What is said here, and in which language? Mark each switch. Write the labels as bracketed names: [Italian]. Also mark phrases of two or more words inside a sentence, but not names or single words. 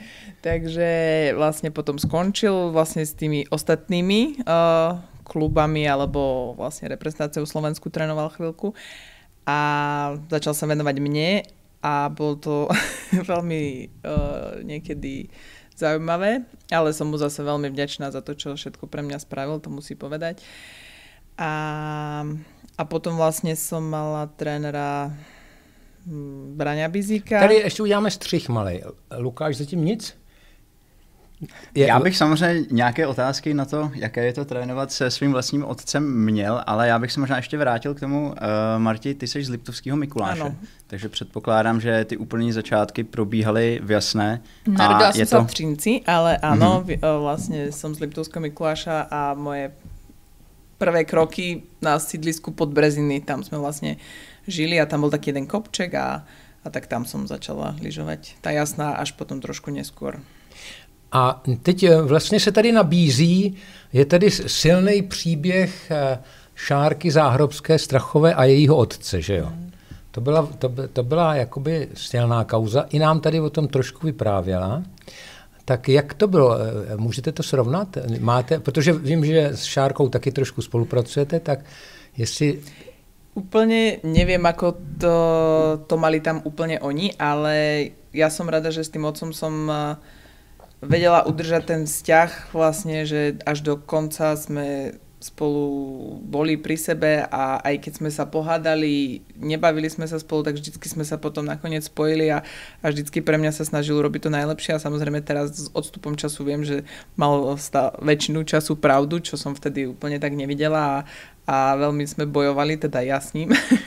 [Slovak] Takže vlastne potom skončil vlastne s tými ostatnými klubami alebo vlastne reprezentáciou Slovensku trénoval chvíľku a začal sa venovať mne a bolo to veľmi niekedy zaujímavé, ale som mu zase veľmi vďačná za to, čo všetko pre mňa spravil, to musí povedať. A potom vlastne som mala trénera Braňa Bizíka. [Czech] Tady ještě uděláme střih malej. Lukáš, zatím nic? Já bych samozřejmě nějaké otázky na to, jaké je to trénovat se svým vlastním otcem měl, ale já bych se možná ještě vrátil k tomu, Marti, ty jsi z Liptovského Mikuláše, ano. Takže předpokládám, že ty úplné začátky probíhaly v Jasné. [Slovak] Narodila som sa v Třinci, ale áno, vlastne som z Liptovského Mikuláša a moje prvé kroky na sídlisku Podbreziny, tam sme vlastne žili a tam bol taký jeden kopček a tak tam som začala lyžovať. Tá Jasná až potom trošku neskôr. [Czech] A teď vlastně se tady nabízí, je tady silný příběh Šárky Záhrobské Strachové a jejího otce, že jo? To byla jakoby silná kauza. I nám tady o tom trošku vyprávěla. Tak jak to bylo? Můžete to srovnat? Máte, protože vím, že s Šárkou taky trošku spolupracujete, tak jestli... [Slovak] Úplne neviem, ako to mali tam úplne oni, ale ja som rada, že s tým otcom som vedela udržať ten vzťah vlastne, že až do konca sme spolu boli pri sebe a aj keď sme sa pohádali, nebavili sme sa spolu, tak vždycky sme sa potom nakoniec spojili a vždycky pre mňa sa snažil robiť to najlepšie a samozrejme teraz s odstupom času viem, že mal väčšinu času pravdu, čo som vtedy úplne tak nevidela a veľmi sme bojovali, teda ja s ním.